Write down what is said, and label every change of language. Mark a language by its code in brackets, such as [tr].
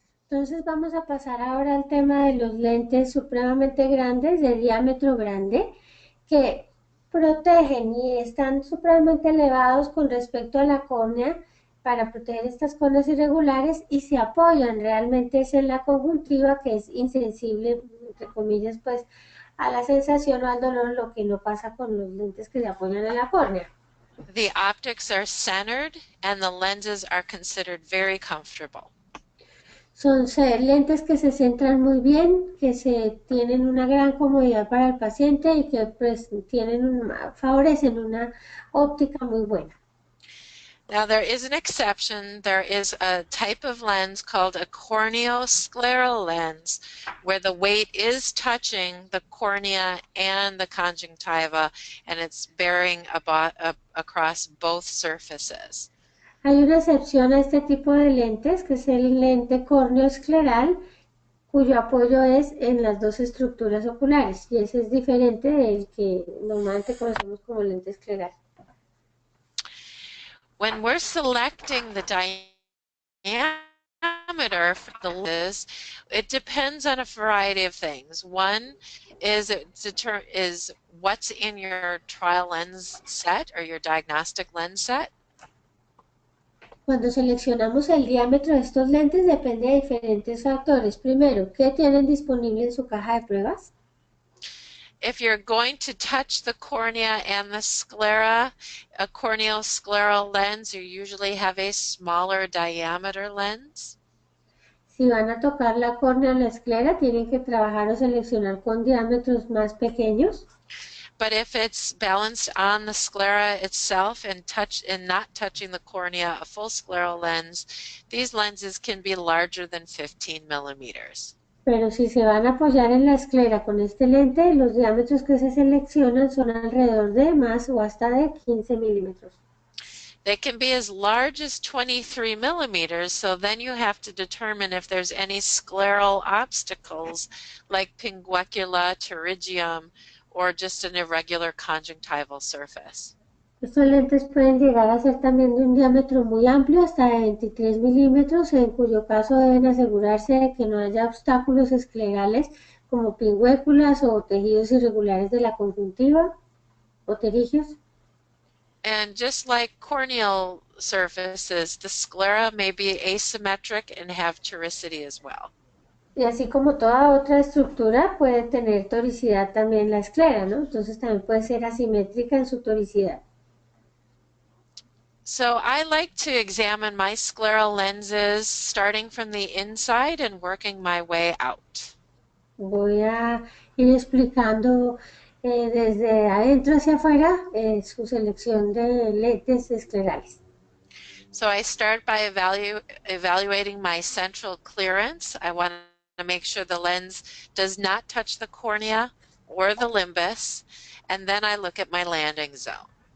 [es] Entonces vamos a pasar ahora al tema de los lentes supremamente grandes, de diámetro grande, que protegen y están supremamente elevados con respecto a la córnea para proteger estas córneas irregulares y se apoyan realmente es en la conjuntiva, que es insensible, entre comillas, pues a la sensación o al dolor, lo que no pasa con los lentes que se apoyan en la córnea. [en] The optics are centered and the lenses are considered very comfortable. [es] Son lentes que se centran muy bien, que tienen una gran comodidad para el paciente y que pues, favorecen una óptica muy buena. [en] Now there is an exception. There is a type of lens called a corneoscleral lens where the weight is touching the cornea and the conjunctiva and it's bearing across both surfaces. [es] Hay una excepción a este tipo de lentes, que es el lente córneo escleral, cuyo apoyo es en las dos estructuras oculares, y ese es diferente del que normalmente conocemos como lente escleral. [en] When we're selecting the diameter for the lenses, it depends on a variety of things. One is what's in your trial lens set or your diagnostic lens set. [es] Cuando seleccionamos el diámetro de estos lentes depende de diferentes factores. Primero, ¿qué tienen disponible en su caja de pruebas? [en] If you're going to touch the cornea and the sclera, a corneal scleral lens, you usually have a smaller diameter lens. [es] Si van a tocar la córnea o la esclera, tienen que trabajar o seleccionar con diámetros más pequeños. [en] But if it's balanced on the sclera itself and not touching the cornea, a full scleral lens, these lenses can be larger than 15 millimeters. [es] Pero si se van a apoyar en la esclera con este lente, los diámetros que se seleccionan son alrededor de más o hasta de 15 milímetros. [en] They can be as large as 23 millimeters, so then you have to determine if there's any scleral obstacles like pinguecula, pterygium, or just an irregular conjunctival surface. [es] Estos lentes pueden llegar a ser también de un diámetro muy amplio, hasta de 23 milímetros, en cuyo caso deben asegurarse de que no haya obstáculos esclerales como pingüéculas o tejidos irregulares de la conjuntiva o pterigios. [en] And just like corneal surfaces, the sclera may be asymmetric and have toricity as well. [es] Y así como toda otra estructura puede tener toricidad también la esclera, ¿no? Entonces también puede ser asimétrica en su toricidad. [en] So I like to examine my scleral lenses starting from the inside and working my way out. [es] Voy a ir explicando desde adentro hacia afuera su selección de lentes esclerales. [en] So I start by evaluating my central clearance. I want to make sure the lens does not touch the cornea or the limbus, and then I look at my landing zone.